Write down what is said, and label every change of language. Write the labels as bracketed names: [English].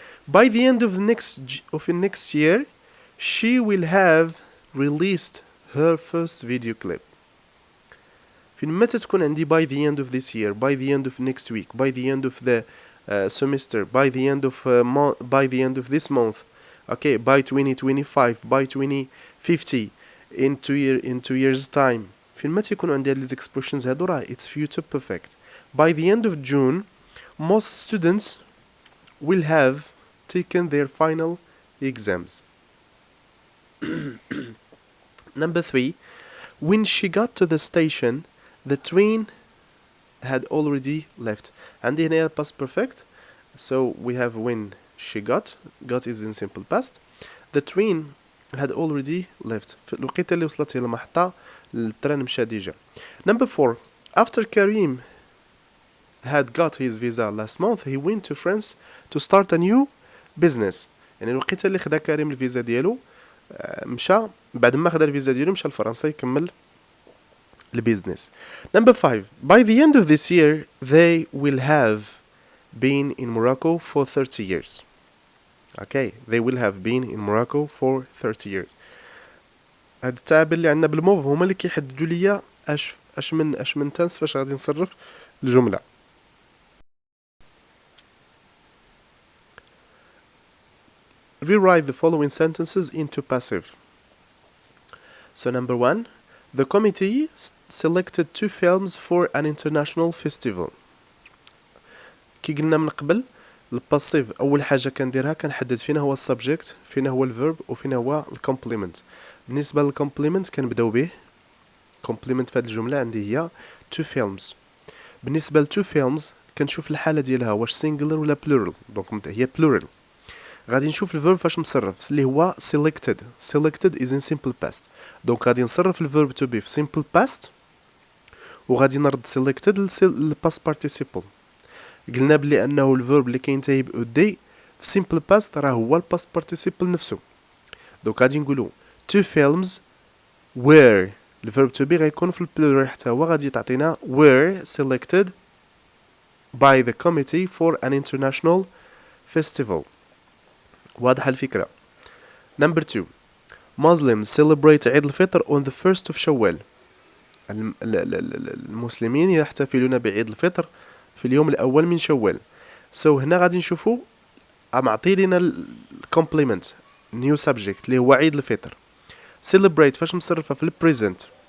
[English] By the end of next year she will have released her first video clip. [Arabic] فين متى تكون عندي [English] by the end of this year, by the end of next week, by the end of the semester, by the end of this month, okay, by 2025, by 2050, in 2 years time. [Arabic] فين ما تيكونوا عندي هاد لي expressions هادو راه [English] it's future perfect. By the end of June most students will have taken their final exams. Number 3, when she got to the station the train had already left. [Arabic] عندي هنا [English] past perfect, so we have when she got is in simple past. The train had already left. [Arabic] في الوقيته اللي وصلت إلى المحطة التران مشى ديجا. [English] Number 4, after Karim had got his visa last month he went to France to start a new business. [Arabic] يعني الوقيته اللي خدا كريم الفيزا ديالو مشى بعد ما خدا الفيزا ديالو مشى لفرنسا يكمل البيزنس. [English] Number 5, by the end of this year they will have been in Morocco for 30 years. Okay, they will have been in Morocco for 30 years. [Arabic] هاد التعب اللي عندنا بالموف هما اللي كيحددوا ليا اش من تنس فاش غادي نصرف الجمله. [English] Rewrite the following sentences into passive. So number 1, the committee selected 2 films for an international festival. [Arabic] كي قلنا من قبل الباسيف اول حاجه كنديرها كنحدد فين هو السبجكت فين هو الفيرب وفين هو الكومبليمنت. بالنسبه للكومبليمنت كنبداو به كومبليمنت في هذه الجمله عندي هي 2 films. بالنسبه ل 2 films كنشوف الحاله ديالها واش سينجلر ولا بلورال. دونك هي بلورال. غادي نشوف الفيرب فاش مصرف اللي هو selected [English] is in simple past. [Arabic] دونك غادي نصرف الفيرب to be في simple past وغادي نرد selected للباست participle. قلنا بلي انه الفيرب اللي كينتهي ب دي في simple past راه هو الباست participle نفسه. دونك غادي نقولوا 2 films were الفيرب to be غيكون في البلورال حتى هو غادي تعطينا [English] were selected by the committee for an international festival. [Arabic] واضحة الفكرة. [English] Number 2, Muslims celebrate عيد الفطر on the 1st of شوال. [Arabic] المسلمين يحتفلون بعيد الفطر في اليوم الأول من شوال. So هنا غادي نشوفوا معطي لنا complement new subject اللي هو عيد الفطر. Celebrate فاش مصرفة في present.